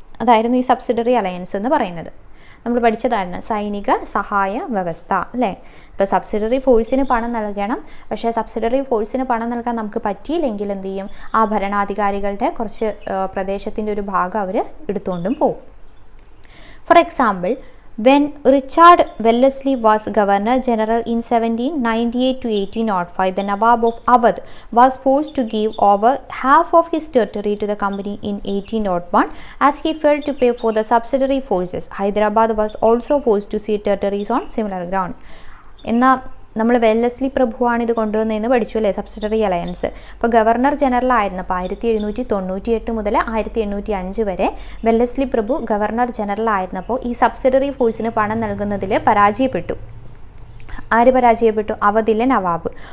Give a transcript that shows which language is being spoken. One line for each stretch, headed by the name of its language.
Malayalam: അതായിരുന്നു ഈ subsidiary alliance എന്ന് പറയുന്നത്. നമ്മൾ പഠിച്ചതാണ് സൈനിക സഹായ വ്യവസ്ഥ അല്ലേ. ഇപ്പോൾ സബ്സിഡറി ഫോഴ്സിന് പണം നൽകണം, പക്ഷേ സബ്സിഡറി ഫോഴ്സിന് പണം നൽകാൻ നമുക്ക് പറ്റിയില്ലെങ്കിൽ എന്ത് ചെയ്യും, ആ ഭരണാധികാരികളുടെ കുറച്ച് പ്രദേശത്തിൻ്റെ ഒരു ഭാഗം അവർ എടുത്തുകൊണ്ടും പോകും.
English: For example, when Richard Wellesley was Governor General in 1798 to 1805, the Nawab of Awadh was forced to give over half of his territory to the company in 1801 as he failed to pay for the subsidiary forces. Hyderabad was also forced to cede territories on similar ground.
Malayalam: എന്നാൽ നമ്മൾ Wellesley പ്രഭുവാണ് ഇത് കൊണ്ടുവന്നതെന്ന് പഠിച്ചു അല്ലേ, subsidiary alliance. അപ്പോൾ governor general ആയിരുന്നപ്പോൾ 1798 മുതൽ 1805 വരെ Wellesley പ്രഭു governor general ആയിരുന്നപ്പോൾ ഈ സബ്സിഡറി ഫോഴ്സിന് പണം നൽകുന്നതിൽ പരാജയപ്പെട്ടു. ആര് പരാജയപ്പെട്ടു? അവധിലെ നവാബ്.